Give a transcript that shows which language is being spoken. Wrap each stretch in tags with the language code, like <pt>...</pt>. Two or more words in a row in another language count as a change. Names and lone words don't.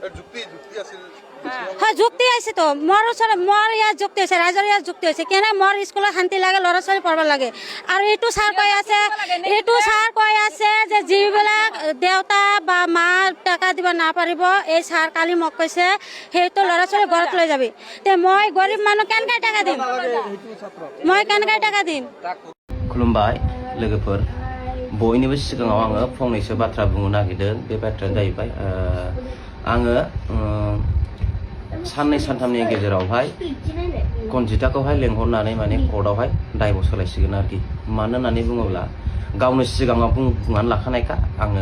<as>হয় যুক্তি আছে তো মোৰ ওচৰত মোৰ ইয়াত যুক্তি আছে ৰাইজৰ ইয়াত যুক্তি আছে কেনে মোৰ স্কুলত শান্তি লাগে ল'ৰা ছোৱালী পঢ়িব লাগে আৰু এইটো ছাৰ কৈ আছে যে যিবিলাক দেউতা বা মা টকা দিব নাপাৰিব এই ছাৰ কালি মোক কৈছে সেইটো ল'ৰা ছোৱালী ঘৰত লৈ যাবি তে মই গৰীব মানুহ কেনেকৈ টাকা দিম</as> <brx>खुलुमबाय लोगोफोर बयनिबो सिगाङाव आङो फंनैसो बाथ्रा बुंनो नागिरदों बे बाथ्राया जाहैबाय आङो साननै सानथामनि गेजेरावहाय कनजिताखौहाय लेंहरनानै माने कर्टआवहाय दायब' सोलायसिगोन आरोखि मानो होननानै बुङोब्ला गावनो सिगाङाव बुंनानै लाखानायखा आङो</brx>